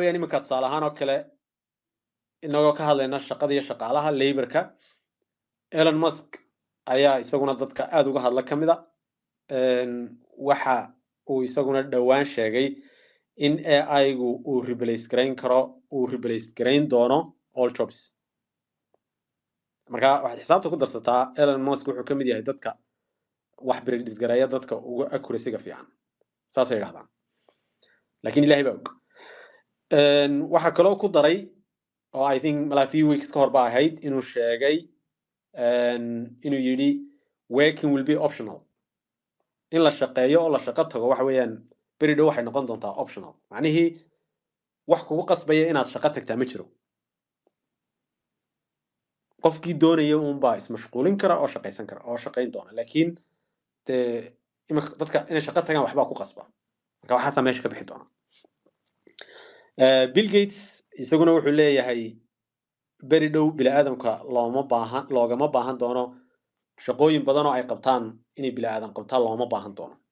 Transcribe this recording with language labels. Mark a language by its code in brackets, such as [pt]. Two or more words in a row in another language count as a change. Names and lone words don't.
[so] weeyaan iminka tusaale ahaan oo kale inagoo ka hadlayna shaqada iyo shaqaalaha laborka Elon Musk ayaa isaguna dadka aad uga hadla kamida waxa uu isaguna dhawaan sheegay in AI-gu uu replace gareyn doono [en] all jobs [so] marka waxaad xisaabta ku darsataa Elon Musk wuxuu ka mid yahay dadka wax predict gareeya dadka ugu accuracy-ga fiican saas ay yiraahdaan laakiin Ilaahay baa og waxa kale oo ku daray oo [en] I think a few weeks [so] ka hor baa ahayd inuu sheegay inuu yiri [en] working will be optional [so] in la shaqeeyo oo la shaqo tago waxa weeyaan beri dhow waxay noqon doontaa optional macnihii wax kugu qasbaya inaad shaqo tagtaa ma jiro qofkii doonaya unbaa ismashquulin kara oo shaqaysan kara oo shaqayn doona laakiin dee imika dadka inay shaqo tagaan waxbaa ku qasba marka waxaasaa meesha ka bixi doona Bill Gates isaguna wuxuu leeyahay beri dhow bini'aadamka loogama baahan doono shaqooyin badan oo ay qabtaan inay bini'aadam qabtaan looma baahan doono